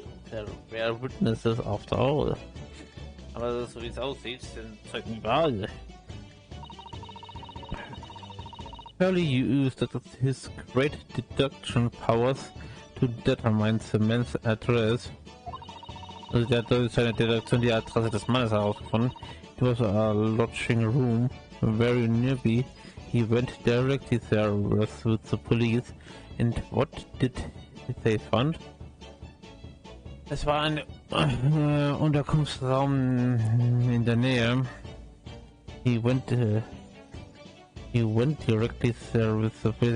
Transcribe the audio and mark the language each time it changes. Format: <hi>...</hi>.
<en>There were witnesses after all.</en> <de>Aber so wie es aussieht, sind Zeugen überall.</de> <en>Early used his great deduction powers to determine the man's address.</en> <de>Also der hat durch seine Deduktion die Adresse des Mannes herausgefunden.</de> <en>It was a lodging room very nearby. He went directly there with the police. And what did they find?</en> <de>Es war ein Unterkunftsraum in der Nähe.</de> <en>He went directly there with the police.</en>